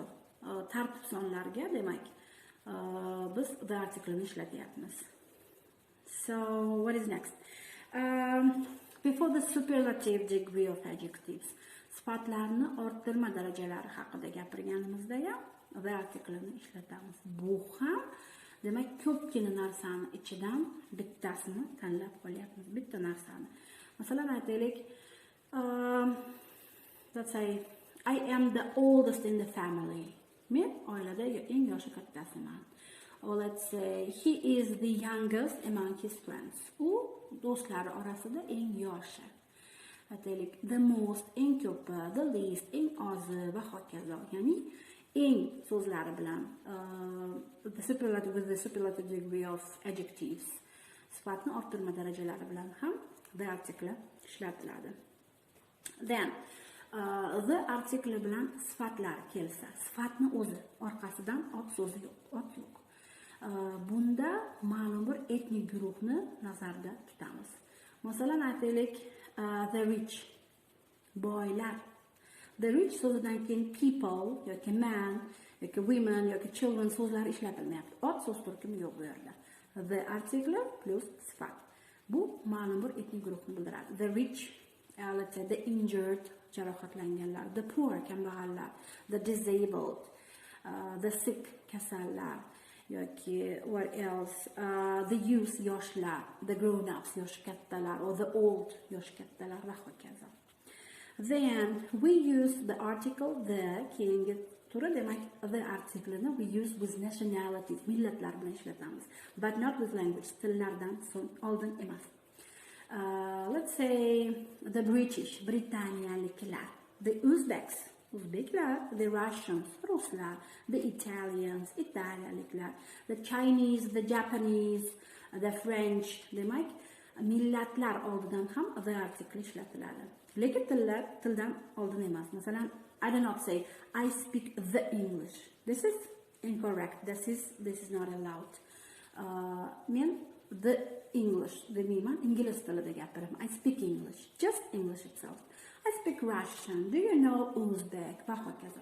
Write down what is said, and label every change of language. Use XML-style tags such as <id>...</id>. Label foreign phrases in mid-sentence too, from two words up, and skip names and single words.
<uz>Tartib sonlarga, demak, biz the artiklni ishlatyapmiz.</uz> <en>So, what is next? Before the superlative degree of adjectives,</en> <uz>sifatlarni orttirma darajalari haqida gapirganimizda ham the artiklni ishlatamiz. Bu ham demak, ko'pgina narsani ichidan bittasini tanlab qolyapmiz, bitta narsani. Masalan, aytaylik,</uz> <en>let's say, I am the oldest in the family.</en> <uz>Men oilada eng yoshi kattasiman.</uz> <en>Or let's say, he is the youngest among his friends.</en> <uz>U do'stlari orasida eng yoshi. Aytaylik,</uz> <en>the most,</en> <uz>eng ko'pi,</uz> <en>the least,</en> <uz>eng ozi va hokazo. Ya'ni eng so'zlari bilan</uz> <en>the superlative with the superlative degree of adjectives,</en> <uz>sifatni orttirma darajalari bilan ham</uz> <en>the article</en> <uz>ishlatiladi.</uz> <en>Then the article</en> <uz>bilan sifatlar kelsa, sifatni o'zi orqasidan ot so'zi yo'q, ot yo'q. Bunda ma'lum bir etnik guruhni nazarda tutamiz. Masalan, aytaylik,</uz> <en>the rich, boylar. The rich</en> <uz>so'zidan keyin people yoki man yoki women yoki children so'zlari ishlatilmayapti. Ot so'z turkumi yo'q bu yerda.</uz> <en>The article plus sifat.</en> <uz>Bu ma'lum bir etnik guruhni bildiradi.</uz> <en>The rich, let's say, the injured, jarohatlanganlar, the poor, kambag'allar, the disabled, the sick,</en> <uz>kasallar, yoki</uz> <en>what else, the youth, yoshlar, the grown-ups,</en> <uz>yosh kattalar,</uz> <en>or the old,</en> <uz>yosh kattalar va hokazo.</uz> <en>Then we use the article the,</en> <uz>keyingi turi, demak,</uz> <en>the article we use with nationalities,</en> <uz>millatlar bilan ishlatamiz,</uz> <en>but not with language,</en> <uz>tillardan so'ng oldin emas.</uz> <en>Let's say the British, Britaniyaliklar. the Uzbeks, Uzbeklar, the Russians, Ruslar, the Italians, Italiyaliklar, the Chinese, the Japanese, the French,</en> <uz>demak, millatlar oldidan ham</uz> <en>the article</en> <uz>ishlatiladi. Lekin tildan oldin emas. Masalan,</uz> <en>I do not say I speak the English. This is incorrect. This is not allowed.</en> <uz>Men</uz> <en>the English</en> <uz>demayman, ingliz tilida gapiraman.</uz> <en>I speak English, just English itself. I speak Russian. Do you know Uzbek?</en> <uz>Va hokazo.</uz>